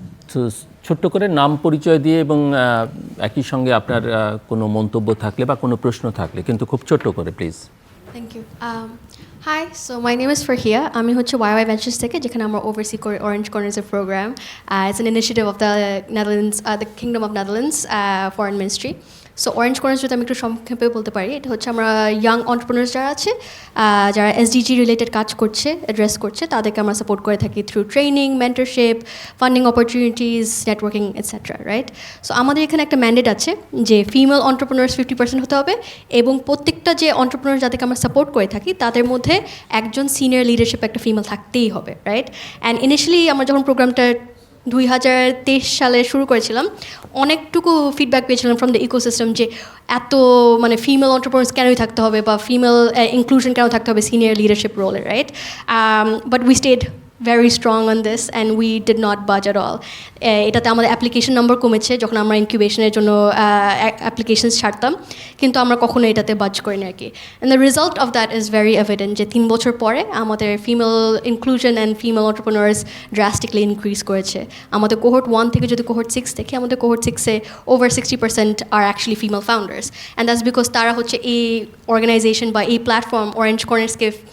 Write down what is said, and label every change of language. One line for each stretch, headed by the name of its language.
Bangla: তো ছোট্ট করে নাম পরিচয় দিয়ে, এবং একই সঙ্গে আপনার কোনো মন্তব্য থাকলে বা কোনো প্রশ্ন থাকলে, কিন্তু খুব ছোট্ট করে please.
English: Thank you. Hi, so my name is Farhia.
Bangla: আমি হচ্ছে YY Ventures থেকে, যেখানে আমরা ওভারসি করি Orange Corners program.
English: It's an initiative of the Netherlands, the Kingdom of Netherlands Foreign Ministry.
Bangla: So orange corners যদি আমি একটু সংক্ষেপে বলতে পারি, এটা হচ্ছে আমরা ইয়াং অন্টারপ্রেনার্স যারা আছে, যারা এসডিজি রিলেটেড কাজ করছে, অ্যাড্রেস করছে, তাদেরকে আমরা সাপোর্ট করে থাকি through training, mentorship, funding opportunities, networking etcetera, right? So আমাদের এখানে একটা ম্যান্ডেট আছে যে ফিমেল অন্টারপ্রেনার্স 50% হতে হবে, এবং প্রত্যেকটা যে অন্টারপ্রেনার যাদেরকে আমরা সাপোর্ট করে থাকি তাদের মধ্যে একজন সিনিয়র লিডারশিপ একটা ফিমেল থাকতেই হবে, রাইট? অ্যান্ড ইনিশিয়ালি আমরা যখন প্রোগ্রামটা 2023 সালে শুরু করেছিলাম, অনেকটুকু ফিডব্যাক পেয়েছিলাম ফ্রম দ্য ইকোসিস্টেম যে এত মানে ফিমেল অন্টারপ্রেনার্স কেনই থাকতে হবে, বা ফিমেল ইনক্লুশন কেন থাকতে হবে senior leadership রোলে, right?
English: But we stayed very strong on this and we did not budge at all.
Bangla: এটাতে আমাদের অ্যাপ্লিকেশন নম্বর কমেছে যখন আমরা ইনকিউবেশনের জন্য অ্যাপ্লিকেশনস ছাড়তাম, কিন্তু আমরা কখনো এটাতে বাজ করি না আর কি।
English: and the result of that is very evident
Bangla: যে 3 বছর পরে আমাদের female inclusion and female entrepreneurs ড্রাস্টিকলি increase করেছে। আমাদের কোহর্ট 1 থেকে যদি কোহর্ট 6 দেখি, আমাদের cohort 6-এ over 60% আর actually female founders,
English: and that's because
Bangla: তারা হচ্ছে এই অর্গানাইজেশন বা এই প্ল্যাটফর্ম অরেঞ্জ কর্নার্সকে